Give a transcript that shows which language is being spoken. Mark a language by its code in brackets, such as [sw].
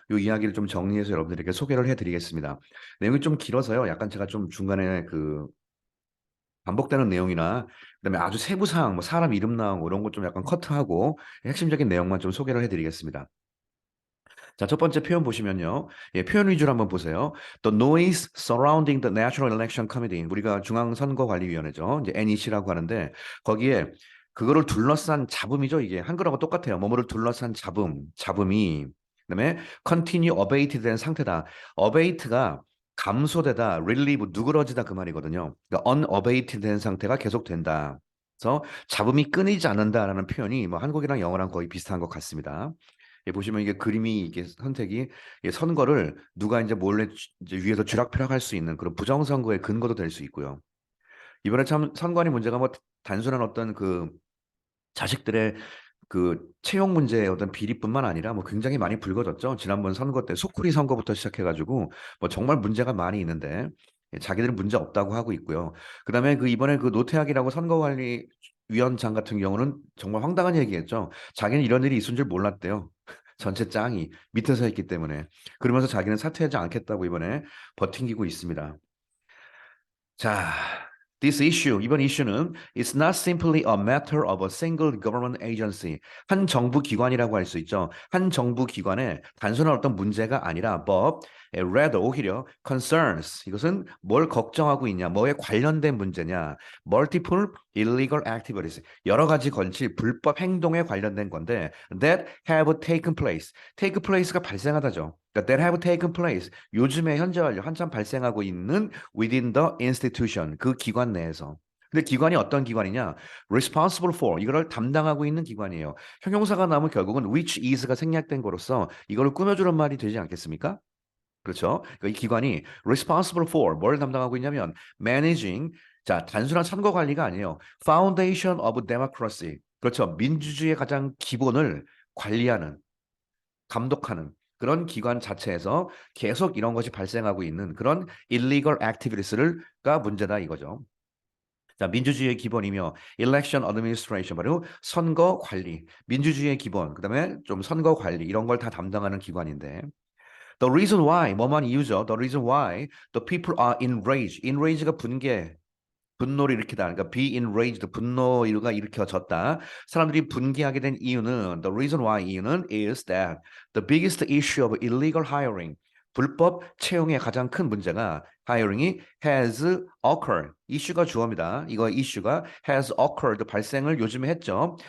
[ko] 이 이야기를 좀 정리해서 여러분들에게 소개를 해드리겠습니다. 내용이 좀 길어서요. 약간 제가 좀 중간에 그 반복되는 내용이나 그다음에 아주 세부 사항, 뭐 사람 이름 나오고 이런 것 좀 약간 커트하고 핵심적인 내용만 좀 소개를 해드리겠습니다. 자, 첫 번째 표현 보시면요. 예, 표현 위주로 한번 보세요. [en] The noise surrounding the National Election Committee. [ko] 우리가 중앙선거관리위원회죠. 이제 NEC라고 하는데 거기에 그거를 둘러싼 잡음이죠. 이게 한글하고 똑같아요. 뭐뭐를 둘러싼 잡음이 그다음에 [en] continue abated [ko] 된 상태다. abate가 감소되다, relieve 누그러지다 그 말이거든요. 그러니까 unabated 된 상태가 계속된다. 그래서 잡음이 끊이지 않는다라는 표현이 뭐 한국이랑 영어랑 거의 비슷한 것 같습니다. 예, 보시면 이게 그림이 이게 선택이 선거를 누가 이제 몰래 이제 위에서 쥐락펴락할 수 있는 그런 부정선거의 근거도 될 수 있고요. 이번에 참 선관위 문제가 뭐 단순한 어떤 그 자식들의 그 채용 문제의 어떤 비리뿐만 아니라 뭐 굉장히 많이 불거졌죠. 지난번 선거 때 소쿠리 선거부터 시작해가지고 뭐 정말 문제가 많이 있는데 자기들은 문제 없다고 하고 있고요. 그다음에 그 이번에 그 노태학이라고 선거관리위원장 같은 경우는 정말 황당한 얘기했죠. 자기는 이런 일이 있은 줄 몰랐대요. 전체 짱이 밑에서 했기 때문에 그러면서 자기는 사퇴하지 않겠다고 이번에 버팅기고 있습니다. [en] 자, this issue, [ko] 이번 이슈는 [en] is not simply a matter of a single government agency. [ko] 한 정부 기관이라고 할 수 있죠. 한 정부 기관의 단순한 어떤 문제가 아니라 [en] but rather [ko] 오히려 concerns. 이것은 뭘 걱정하고 있냐, 뭐에 관련된 문제냐. [en] multiple illegal activities. [ko] 여러 가지 건치 불법 행동에 관련된 건데 [en] that have taken place. [ko] take place가 발생하다죠. 그러니까 [en] that have taken place. [ko] 요즘에 현재 완료 한참 발생하고 있는 [en] within the institution [ko] 그 기관 내에서. 근데 기관이 어떤 기관이냐? [en] responsible for [ko] 이거를 담당하고 있는 기관이에요. 형용사가 나오면 결국은 which is가 생략된 거로서 이거를 꾸며주는 말이 되지 않겠습니까? 그렇죠? 그러니까 이 기관이 [en] responsible for [ko] 뭘 담당하고 있냐면 managing 자 단순한 선거 관리가 아니에요. [en] foundation of democracy [ko] 그렇죠? 민주주의의 가장 기본을 관리하는 감독하는 그런 기관 자체에서 계속 이런 것이 발생하고 있는 그런 [en] illegal activities [ko] 가 문제다 이거죠. 자, 민주주의의 기본이며 [en] election administration [ko] 바로 선거 관리, 민주주의의 기본, 그다음에 좀 선거 관리 이런 걸 다 담당하는 기관인데 [en] the reason why [ko] 뭐만 이유죠. [en] The reason why the people are enraged. [ko] enrage가 분노를 일으키다. 그러니까 [en] be enraged, [ko] 분노가 일으켜졌다. 사람들이 분개하게 된 이유는 [en] the reason why 이유는 is that the biggest issue of illegal hiring [ko] 불법 채용의 가장 큰 문제가 [en] hiring이 has occurred. [ko] 이슈가 주어입니다. 이거 이슈가 [en] has occurred [ko] 발생을 요즘에 했죠.